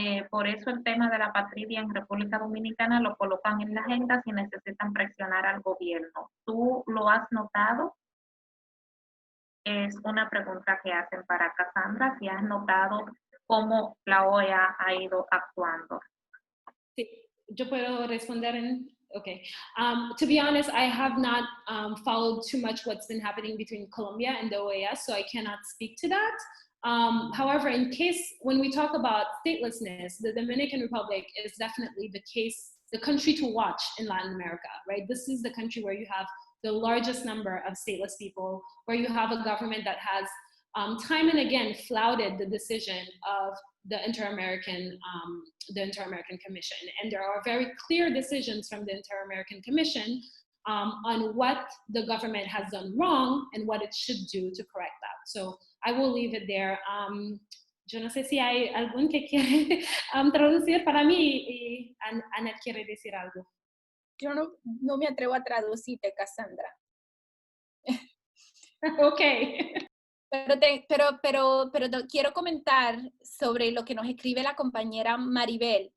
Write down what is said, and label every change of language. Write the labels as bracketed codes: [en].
[es] Por eso el tema de la patria en República Dominicana lo colocan en la agenda si necesitan presionar al gobierno. ¿Tú lo has notado? Es una pregunta que hacen para Cassandra, si has notado cómo la OEA ha ido actuando. Sí, yo puedo responder en... [en] Okay. To be honest, I have not followed too much what's been happening between Colombia and the OAS, so I cannot speak to that. However, in case, when we talk about statelessness, the Dominican Republic is definitely the country to watch in Latin America, right? This is the country where you have the largest number of stateless people, where you have a government that has time and again flouted the decision of the Inter-American Commission. And there are very clear decisions from the Inter-American Commission on what the government has done wrong and what it should do to correct that. So I will leave it there. [es] Yo no sé si hay algún que quiere traducir para mí y Ana quiere decir algo. Yo no me atrevo a traducirte, Cassandra. [en] Okay. [es] Pero quiero comentar sobre lo que nos escribe la compañera Maribel.